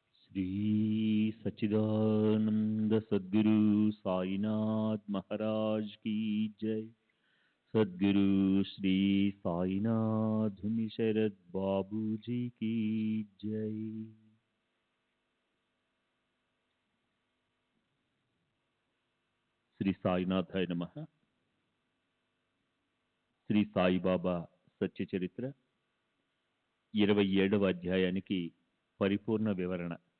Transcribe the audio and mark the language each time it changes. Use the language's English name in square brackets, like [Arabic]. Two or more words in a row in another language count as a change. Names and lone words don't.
[Hindi] श्री सच्चिदानंद सद्गुरु साईनाथ महाराज की जय। सद्गुरु श्री साईनाथ शरद बाबू जी की जय। [Telugu] శ్రీ సాయినాథాయ నమః. శ్రీ సాయిబాబా సత్య చరిత్ర 27వ అధ్యాయానికి పరిపూర్ణ వివరణ.